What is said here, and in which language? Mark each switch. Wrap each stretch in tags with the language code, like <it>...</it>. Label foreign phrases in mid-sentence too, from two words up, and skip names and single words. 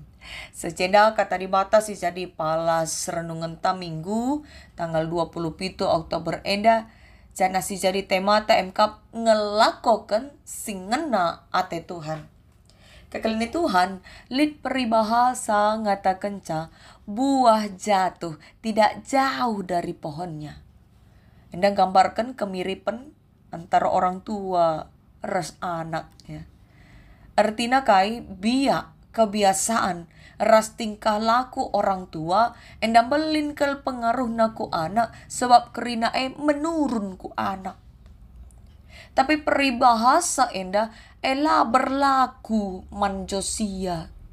<btx>Seceda kata dibatas jadi palas renungan ta Minggu tanggal 27 Oktober enda. Jana si jadi temata emkap ngelakokan singena ate Tuhan. Kekalini Tuhan, lid peribahasa ngata kenca,</btx> <id>buah jatuh tidak jauh dari pohonnya.</id> <btx>Endang gambarkan</btx> <id>kemiripan antara orang tua</id> <btx>ras anak ya. Artina kai biak</btx> <id>kebiasaan ras tingkah laku orang tua</id> <btx>endang belin kel pengaruh naku anak sebab kerina menurun ku anak. Tapi peribahasa enda ela berlaku man Josia.</btx>